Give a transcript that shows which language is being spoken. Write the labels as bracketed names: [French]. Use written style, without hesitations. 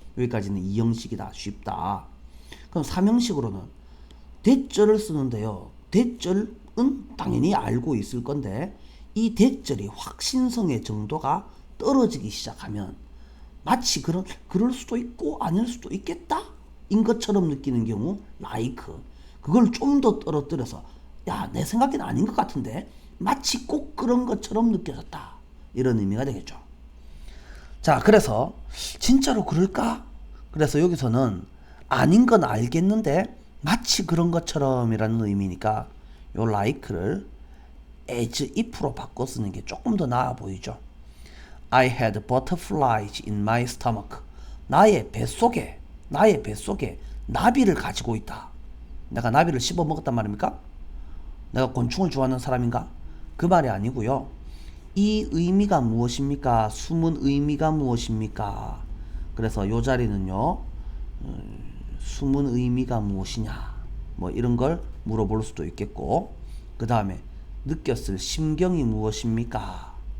[Korean] 여기까지는 2형식이다, 쉽다. 그럼 3형식으로는 대절을 쓰는데요, 대절은 당연히 알고 있을 건데 이 대절이 확신성의 정도가 떨어지기 시작하면 마치 그럴 수도 있고 아닐 수도 있겠다 인 것처럼 느끼는 경우 like, 그걸 좀 더 떨어뜨려서 야, 내 생각엔 아닌 것 같은데 마치 꼭 그런 것처럼 느껴졌다, 이런 의미가 되겠죠. 자, 그래서 진짜로 그럴까? 그래서 여기서는 아닌 건 알겠는데 마치 그런 것처럼 이라는 의미니까 요 like를 as if로 바꿔 쓰는 게 조금 더 나아 보이죠. [English] I had butterflies in my stomach. [Korean] 나의 뱃속에 나비를 가지고 있다. 내가 나비를 씹어 먹었단 말입니까? 내가 곤충을 좋아하는 사람인가? 그 말이 아니고요. 이 의미가 무엇입니까? 숨은 의미가 무엇입니까? 그래서 요 자리는요, 숨은 의미가 무엇이냐, 뭐 이런 걸 물어볼 수도 있겠고, 그 다음에 느꼈을 심경이 무엇입니까?